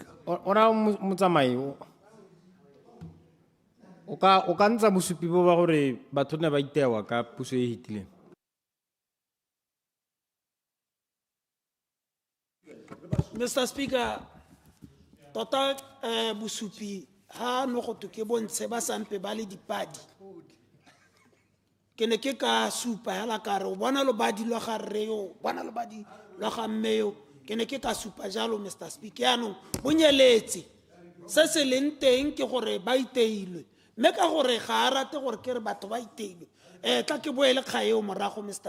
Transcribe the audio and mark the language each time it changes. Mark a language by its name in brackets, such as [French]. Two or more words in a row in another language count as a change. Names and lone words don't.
[Tswana] ona motsamai o ka ntsha bosupi bo ba gore batho ne ba itewa ka puso e hitileng Mr. Speaker tota bosupi ha no go to ke bontshe ba sampe ba le dipadi ke ne ke ka supa hela ka re o bona lo badi lo ga reo bona lo badi lo ga mmeo ke ne ke ka supa jalo Mr. Speaker yaanong bonyeletse se se leng teng ke gore ba iteilwe mme ka gore ga a rate gore ke re batho ba iteilwe tla ke boele kgaeo morago Mr.